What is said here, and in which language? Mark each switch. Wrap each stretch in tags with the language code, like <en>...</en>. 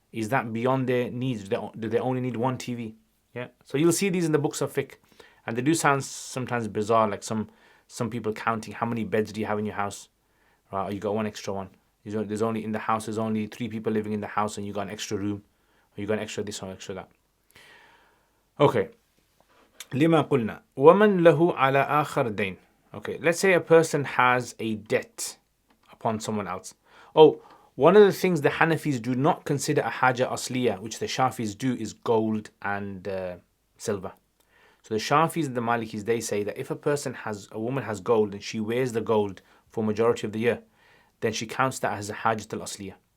<en>Is that beyond their needs? Do they only need one TV? Yeah. So you'll see these in the books of fiqh, and they do sound sometimes bizarre. Like some people counting how many beds do you have in your house? Right, or you got one extra one. There's only in the house. There's only 3 people living in the house, and you got an extra room, or you got an extra this or extra that. Okay.</en> <ar>لما قلنا ومن له على آخر دين.</ar> <en>Okay, let's say a person has a debt upon someone else. Oh, one of the things the Hanafis do not consider a haja asliya, which the Shafis do, is gold and silver. So the Shafis and the Malikis, they say that if a woman has gold and she wears the gold for majority of the year, then she counts that as a hajat al-asliya.</en>